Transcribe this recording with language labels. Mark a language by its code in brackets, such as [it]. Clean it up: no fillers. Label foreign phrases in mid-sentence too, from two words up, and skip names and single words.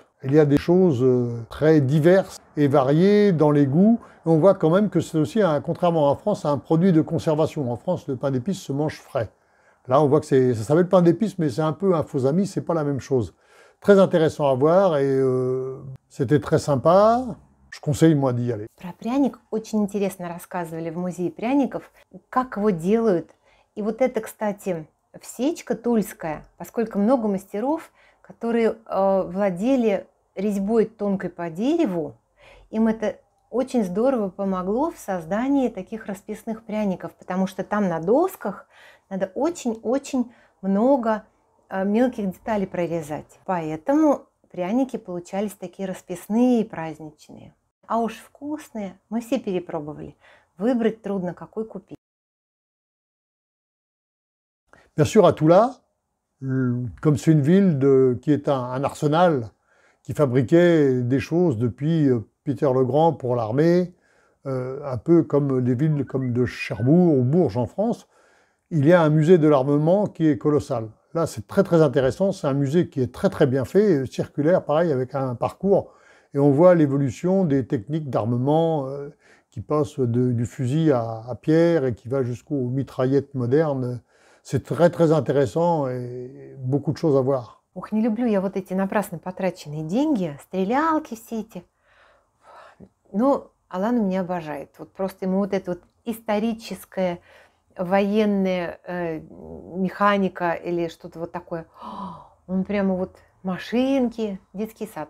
[fr] Il y a des choses très diverses et variées dans les goûts. Et on voit quand même que c'est aussi, contrairement en France, un produit de conservation. En France, le pain d'épices se mange frais. Là, on voit que ça s'appelle pain d'épices, mais c'est un peu un faux ami, c'est pas la même chose. Très intéressant à voir et c'était très sympa. Je conseille, moi, d'y aller. [ru] Про пряник очень интересно рассказывали в музее пряников, как его делают. И вот это, кстати, всечка тульская, поскольку много мастеров, которые владели резьбой тонкой по дереву, им это очень здорово помогло в создании таких расписных пряников, потому что там на досках надо очень-очень много мелких деталей прорезать. Поэтому пряники получались такие расписные и праздничные. А уж вкусные мы все перепробовали. Выбрать трудно, какой купить. [fr] Bien sûr, à Toula, comme c'est une ville qui est un arsenal, qui fabriquait des choses depuis Peter le Grand pour l'armée, un peu comme les villes comme de Cherbourg ou Bourges en France, il y a un musée de l'armement qui est colossal. Là, c'est très intéressant, c'est un musée qui est très bien fait, circulaire, pareil, avec un parcours Et on voit l'évolution des techniques d'armement qui passent du fusil à pierre et qui va jusqu'aux mitraillettes modernes. C'est très très intéressant et beaucoup de choses à voir. [ru] Ох, не люблю я вот эти напрасно потраченные деньги, стрелялки все эти. Но Алан меня обожает. Вот просто ему вот это вот историческое, военная механика или что-то вот такое. Он прямо вот машинки, детский сад.